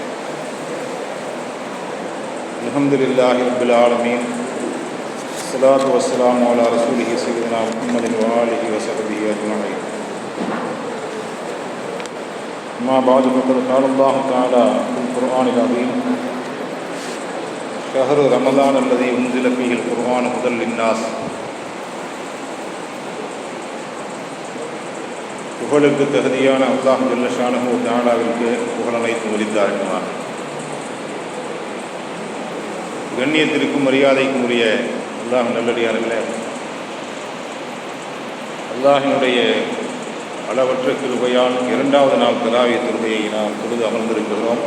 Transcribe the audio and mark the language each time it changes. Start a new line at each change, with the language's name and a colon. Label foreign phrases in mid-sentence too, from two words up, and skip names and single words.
Arabic: الحمد لله رب العالمين، الصلاة والسلام على رسوله سيدنا محمد وآله وصحبه أجمعين. أما بعد فقد قال الله تعالى في القرآن العظيم: شهر رمضان الذي أنزل فيه القرآن هدى للناس.
Tamil: புகழுக்கு தகுதியான அல்லாஹ்
Arabic: جل شأنه وتعالى
Tamil: புகழ் அனைத்தும் உரித்தாகட்டும். கண்ணியத்திற்கும் மரியாதைக்கும் உரிய அல்லாஹ் நல்லடியார்களே, அல்லாஹினுடைய அளவற்ற கிருபையால் இரண்டாவது நாள் தராவிய தொழுகையை நாம் தொழுது அமர்ந்திருக்கிறோம்.